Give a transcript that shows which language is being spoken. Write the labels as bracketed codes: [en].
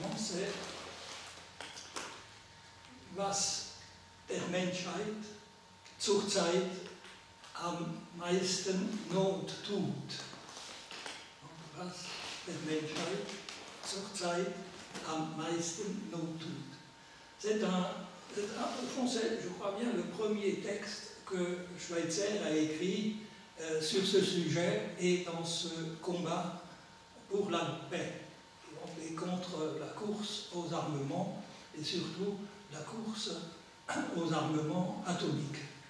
[fr] c'est [de] Was der Menschheit zurzeit am meisten Not tut. Was der Menschheit zurzeit am meisten Not tut. [fr] Au fond, c'est, je crois bien, le premier texte que Schweitzer a écrit sur ce sujet et dans ce combat pour la paix et contre la course aux armements et surtout la course aux armements atomiques.